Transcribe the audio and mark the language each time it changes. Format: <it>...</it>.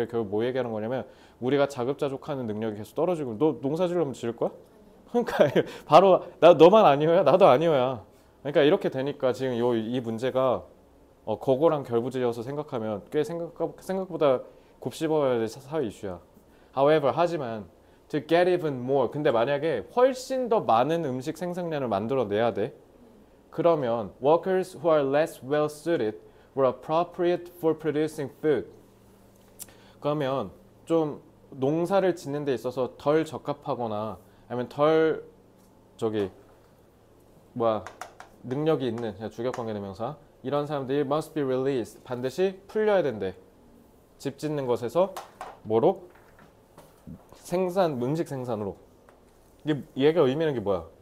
<ko>그게 결국 뭐 얘기하는 거냐면 우리가 자급자족하는 능력이 계속 떨어지고 너 농사 지으려면 지을 거야? 그러니까 바로 너만 아니오야? 나도 아니오야. 그러니까 이렇게 되니까 지금 이 문제가 거고랑 결부지어서 생각하면 꽤 생각보다 곱씹어야 될 사회 이슈야.</ko> <en>However,</en> <ko>하지만</ko> <en>to get even more.</en> <ko>근데 만약에 훨씬 더 많은 음식 생산량을 만들어내야 돼. 그러면</ko> <en>workers who are less well suited were appropriate for producing food.</en> <ko>그러면 좀 농사를 짓는 데 있어서 덜 적합하거나 아니면 덜 능력이 있는 주격관계대명사 이런 사람들이</ko> <en>must be released</en> <ko>반드시 풀려야 된대. 집 짓는 것에서 뭐로? 음식 생산으로. 얘가 의미하는 게 뭐야?</ko>